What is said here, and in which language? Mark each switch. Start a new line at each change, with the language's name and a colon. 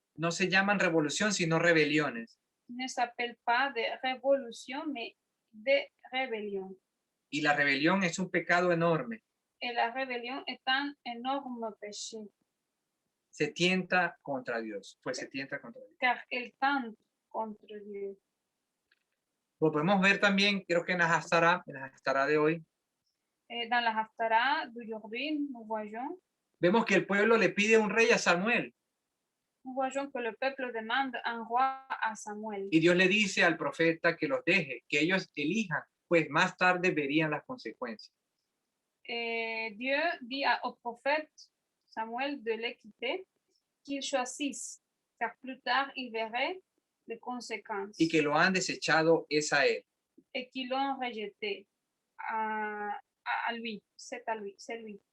Spanish: no se llaman revolución, sino rebeliones.
French: ne s'appellent pas des révolutions, mais des rébellions.
Spanish: Y la rebelión es un pecado enorme.
French: Et la rébellion est un énorme péché,
Spanish: Se tienta contra Dios, pues se tienta contra Dios.
French: car elle tente contre Dieu.
Spanish: Lo podemos ver también, creo que en la Haftará de hoy,
French: Et dans la Haftarah d'aujourd'hui, nous voyons
Spanish: vemos que el pueblo le pide un rey a Samuel.
French: que le peuple demande un roi à Samuel.
Spanish: Y Dios le dice al profeta que los deje, que ellos elijan, pues más tarde verían las consecuencias.
French: Et Dieu dit au prophète Samuel de les quitter, qu'il choisisse, car plus tard il verrait les conséquences.
Spanish: Y que lo han desechado es a él.
French: Et qu'ils l'ont rejeté à lui, c'est lui.